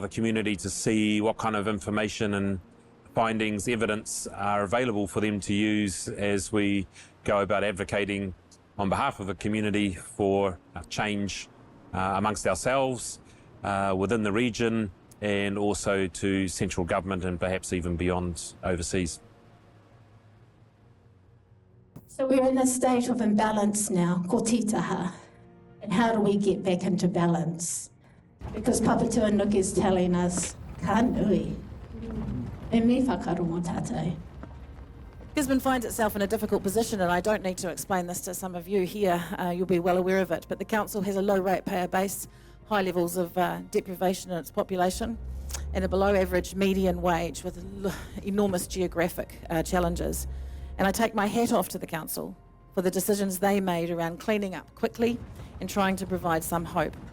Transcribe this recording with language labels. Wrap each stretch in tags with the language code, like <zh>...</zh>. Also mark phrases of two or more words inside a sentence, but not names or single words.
<en>the community to see what kind of information and findings, evidence are available for them to use as we go about advocating on behalf of the community for change amongst ourselves, within the region, and also to central government and perhaps even beyond overseas. So we're in a state of imbalance now,</en> <mi>ko titaha.</mi> <en>And how do we get back into balance? Because Papatūānuku is telling us,</en> <mi>ka nui. E me whakarongo tātou.</mi> <en>Gisborne finds itself in a difficult position, and I don't need to explain this to some of you here, you'll be well aware of it, but the council has a low ratepayer base, high levels of deprivation in its population, and a below average median wage with enormous geographic challenges. And I take my hat off to the council for the decisions they made around cleaning up quickly and trying to provide some hope.</en>